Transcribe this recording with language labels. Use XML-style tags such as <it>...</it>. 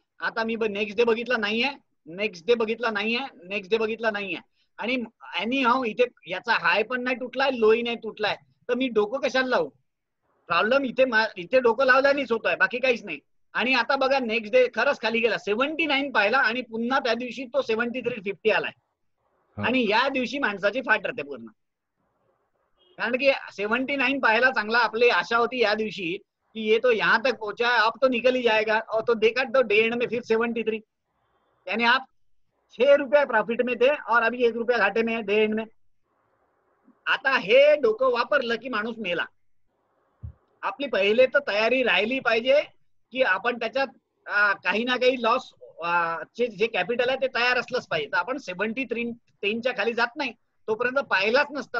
<mr>आता मी next day बघितला नाहीये, नेक्स्ट डे बघितला नाहीये, नेक्स्ट डे बघितला नाहीये, आणि एनी हाऊ इथे याचा हाय पण नाही तुटलाय, लोही नाही तुटलाय, तर मी डोकं कशाला लावू। प्रॉब्लेम इथे डोकं लावल्यानेच होतोय, बाकी काहीच नाही। आणि आता बघा नेक्स्ट डे खरंच खाली गेला, 79 पाहिला आणि पुन्हा त्या दिवशी तो 73.50 आलाय, आणि या दिवशी माणसाची फाट राहते पूर्ण। कारण की 79 पाहायला चांगला आपली आशा होती या दिवशी कि</mr> <hi>ये तो यहाँ तक पहुंचा, अब तो निकल ही जाएगा, और तो देखा तो डे एंड में फिर 73, यानी आप 6 रुपये प्रॉफिट में थे और अभी 1 रुपया घाटे में है डे एंड में।</hi> <mr>आता हे डोकं वापरलं की माणूस मेला। आपली पहिले तर तयारी राहिली पाहिजे की आपण त्याच्यात काही ना काही लॉस जे कॅपिटल आहे ते तयार असलंच पाहिजे। तर आपण 73.10 च्या खाली जात नाही तोपर्यंत पाहिलाच नसता।</mr>